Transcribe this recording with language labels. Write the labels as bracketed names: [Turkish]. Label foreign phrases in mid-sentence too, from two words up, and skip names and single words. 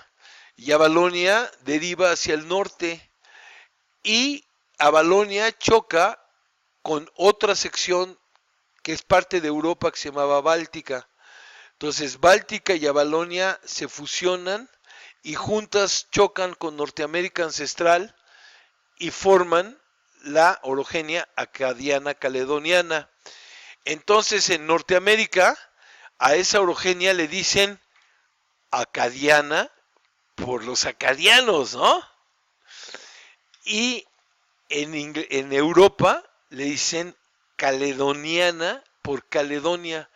[Spanish] Y Avalonia deriva hacia el norte y Avalonia choca con otra sección que es parte de Europa que se llamaba Báltica. Entonces Báltica y Avalonia se fusionan y juntas chocan con Norteamérica ancestral y forman la orogenia acadiana caledoniana. Entonces en Norteamérica a esa orogenia le dicen acadiana por los acadianos, ¿no? Y en Europa le dicen caledoniana por Caledonia.